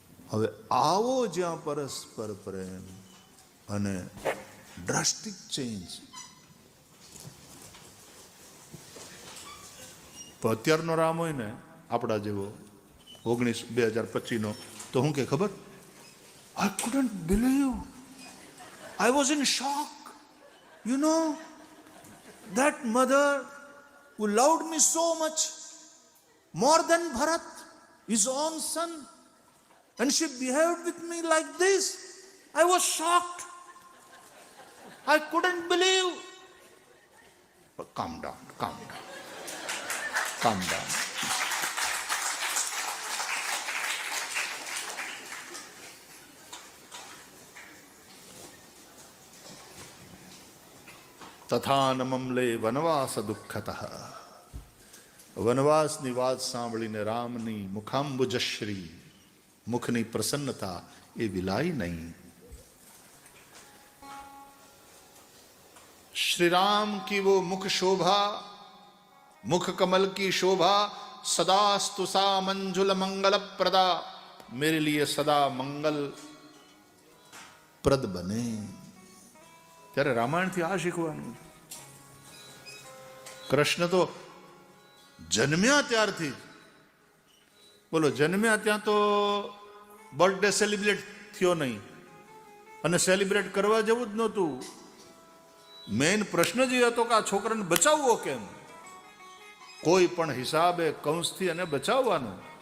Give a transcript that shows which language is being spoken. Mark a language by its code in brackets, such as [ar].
[gu] હવે આવો જ્યાં પરસ્પર પ્રેમ અને ડ્રાસ્ટિક ચેન્જ. અત્યારનો રામ હોય ને આપણા જેવો 2025 તો હું કે ખબર, [en] I couldn't believe, I was in shock. You know, that mother who loved me so much, more than Bharat, his own son, and she behaved with me like this. I was shocked. I couldn't believe. But calm down, calm down, calm down. [sa] તથા નમલે વનવાસ દુઃખતઃ. [gu] વનવાસની વાત સાંભળીને રામની મુખાંબુજશ્રી, મુખની પ્રસન્નતા એ વિલાય નહીં. [hi] श्री राम की वो मुख शोभा, मुख कमल की शोभा, [sa] सदास्तु सा मंजुल मंगल प्रदा, [hi] मेरे लिए सदा मंगल प्रद बने. [gu] ત્યારે રામાયણથી આ શીખવાનું. કૃષ્ણ તો જન્મ્યા ત્યારથી જ, બોલો, જન્મ્યા ત્યાં તો બર્થડે સેલિબ્રેટ થયો નહીં, અને સેલિબ્રેટ કરવા જેવું જ નહોતું. મેઇન પ્રશ્ન જે હતો કે આ છોકરાને બચાવવો કેમ, કોઈ પણ હિસાબે કંસથી એને બચાવવાનો.